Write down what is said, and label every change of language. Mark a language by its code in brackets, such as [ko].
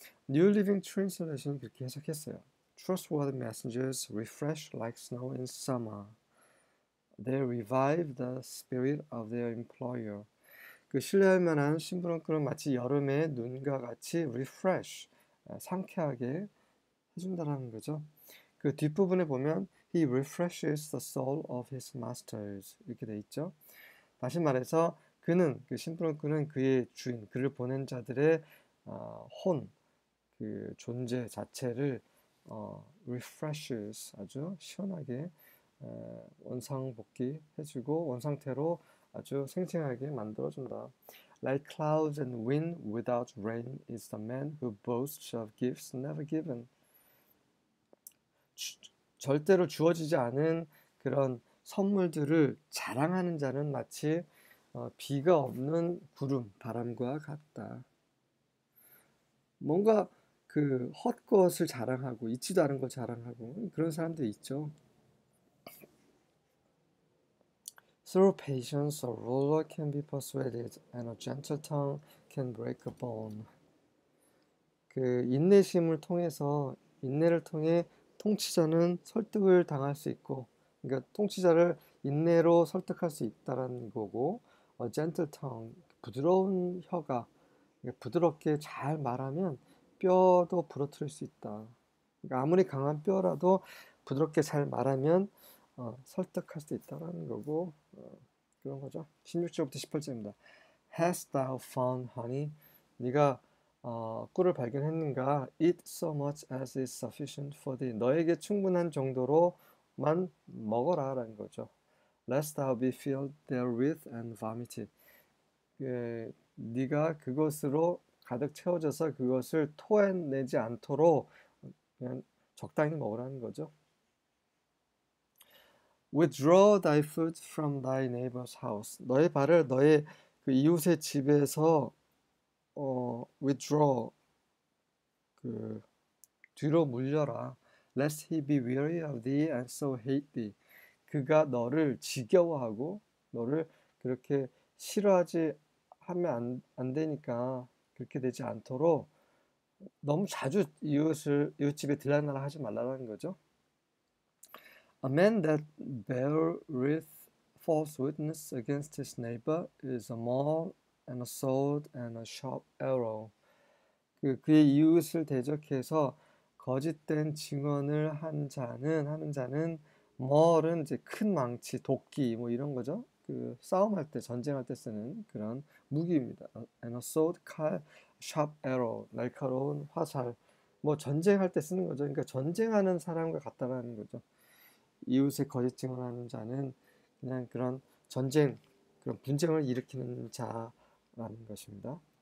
[ko] New Living Translation이 그렇게 해석했어요. [en] Trustworthy messengers refresh like snow in summer. They revive the spirit of their employer. [ko] 그 신뢰할 만한 심부름꾼은 마치 여름의 눈과 같이 refresh, 상쾌하게 해준다는 거죠. 그 뒷부분에 보면 [en] He refreshes the soul of his masters [ko] 이렇게 돼 있죠. 다시 말해서 그 심부름꾼은 그의 주인, 그를 보낸 자들의 그 존재 자체를 refreshes 아주 시원하게 원상복귀 해주고 원상태로 아주 생생하게 만들어준다. [en] Like clouds and wind without rain is the man who boasts of gifts never given. [ko] 절대로 주어지지 않은 그런 선물들을 자랑하는 자는 마치 비가 없는 구름, 바람과 같다. 뭔가 그 헛것을 자랑하고 있지도 않은 걸 자랑하고 그런 사람들 있죠. [en] Through patience, a ruler can be persuaded, and a gentle tongue can break a bone. [ko] 그 인내심을 통해서 인내를 통해 통치자는 설득을 당할 수 있고, 그러니까 통치자를 인내로 설득할 수 있다라는 거고, [en] gentle tongue [ko] 부드러운 혀가 그러니까 부드럽게 잘 말하면 뼈도 부러뜨릴 수 있다. 그러니까 아무리 강한 뼈라도 부드럽게 잘 말하면 설득할 수 있다라는 거고 그런 거죠. 16절부터 18절입니다. [en] Hast thou found honey? [ko] 네가 꿀을 발견했는가? [en] Eat so much as is sufficient for thee. [ko] 너에게 충분한 정도로만 먹어라 라는 거죠. [en] Lest thou be filled therewith and vomited. [ko] 네가 그것으로 가득 채워져서 그것을 토해내지 않도록 그냥 적당히 먹으라는 거죠. [en] Withdraw thy foot from thy neighbor's house. [ko] 너의 발을 너의 그 이웃의 집에서 withdraw 그 뒤로 물려라. [en] Lest he be weary of thee and so hate thee. [ko] 그가 너를 지겨워하고 너를 그렇게 싫어하지 하면 안 되니까 그렇게 되지 않도록 너무 자주 이웃집에 들락날락 하지 말라는 거죠. [en] A man that beareth false witness against his neighbor is a maul and a sword and a sharp arrow. [ko] 그의 이웃을 대적해서 거짓된 증언을 하는 자는 maul은 이제 큰 망치, 도끼 뭐 이런 거죠. 그 싸움할 때, 전쟁할 때 쓰는 그런 무기입니다. [en] And a sword, 칼, sharp arrow, [ko] 날카로운 화살. 뭐 전쟁할 때 쓰는 거죠. 그러니까 전쟁하는 사람과 같다라는 거죠. 이웃의 거짓 증언하는 자는 그냥 그런 전쟁, 그런 분쟁을 일으키는 자라는 것입니다.